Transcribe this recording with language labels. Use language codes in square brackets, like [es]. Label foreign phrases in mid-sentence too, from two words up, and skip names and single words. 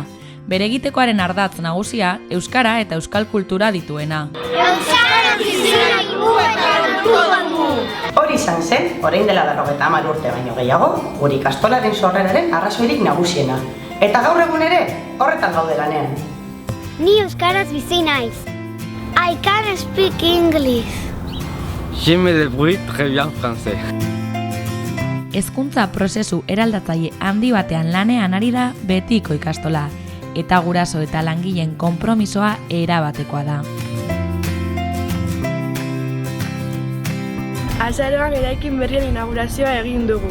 [eu] Bere egitekoaren ardatz nagusia, euskara eta euskal kultura dituena. Euskara bizi nahi dugu eta lortuko dugu. Hori izan zen, orain dela 50 urte baino gehiago, gure ikastolaren sorreraren arrazoirik nagusiena. Eta gaur egun ere, horretan gaude lanean. Ni euskaraz bizi naiz. [en] I can speak English. [fr] Je me débrouille très bien français. [eu] Hezkuntza prozesu eraldatzaile handi batean lanean ari da Betiko ikastola, eta guraso eta langileen konpromisoa erabatekoa da. Azaroan eraikin berrien inaugurazioa egin dugu.